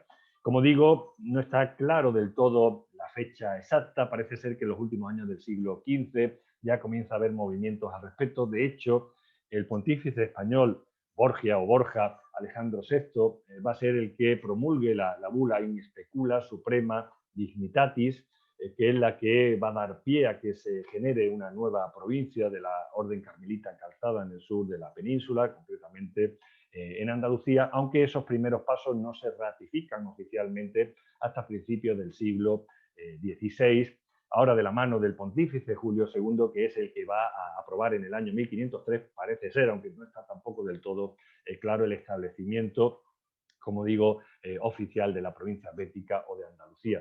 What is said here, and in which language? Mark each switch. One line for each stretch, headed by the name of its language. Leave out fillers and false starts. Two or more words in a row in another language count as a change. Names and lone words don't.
Spanish: Como digo, no está claro del todo la fecha exacta, parece ser que en los últimos años del siglo XV ya comienza a haber movimientos al respecto. De hecho, el pontífice español Borgia o Borja Alejandro VI va a ser el que promulgue la bula in specula suprema dignitatis, que es la que va a dar pie a que se genere una nueva provincia de la Orden Carmelita calzada en el sur de la península, concretamente en Andalucía, aunque esos primeros pasos no se ratifican oficialmente hasta principios del siglo XVI, ahora de la mano del pontífice Julio II, que es el que va a aprobar en el año 1503, parece ser, aunque no está tampoco del todo claro, el establecimiento, como digo, oficial de la provincia bética o de Andalucía.